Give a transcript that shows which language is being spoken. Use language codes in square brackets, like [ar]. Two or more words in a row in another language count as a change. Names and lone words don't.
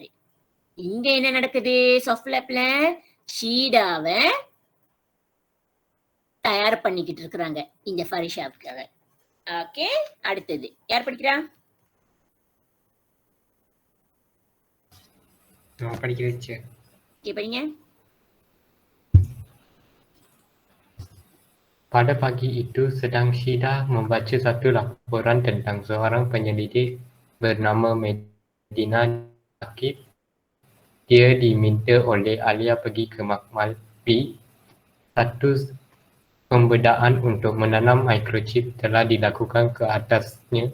[ta] இங்க என்ன நடக்குது, சாஃப்ட்வேர்ல ஷீடாவை தயார் பண்ணிக்கிட்டு இருக்கிறாங்க இந்த ஃபரிஷாவுக்காக. ஓகே, அடுத்தது யார் படிக்கிறா? படிங்க. [ms] Pada pagi itu sedang Shida membaca satu laporan tentang seorang penyelidik bernama Medina Akib. Dia diminta oleh Alia pergi ke Malpi satu pembedaan untuk menanam microchip telah dilakukan ke atasnya.